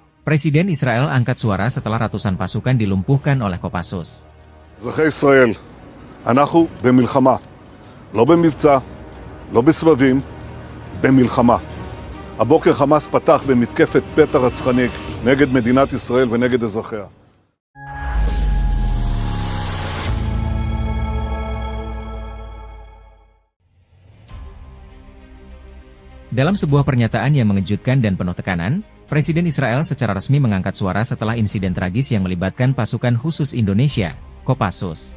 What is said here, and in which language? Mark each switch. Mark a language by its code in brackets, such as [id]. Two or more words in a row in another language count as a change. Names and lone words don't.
[id] Presiden Israel angkat suara setelah ratusan pasukan dilumpuhkan oleh Kopassus. [he] אזרחי ישראל, אנחנו במלחמה, לא במבצע, לא בסבבים, במלחמה. הבוקר חמאס פתח במתקפת פתע רצחנית נגד מדינת ישראל ונגד אזרחיה. [id] Dalam sebuah pernyataan yang mengejutkan dan penuh tekanan, Presiden Israel secara resmi mengangkat suara setelah insiden tragis yang melibatkan pasukan khusus Indonesia, Kopassus.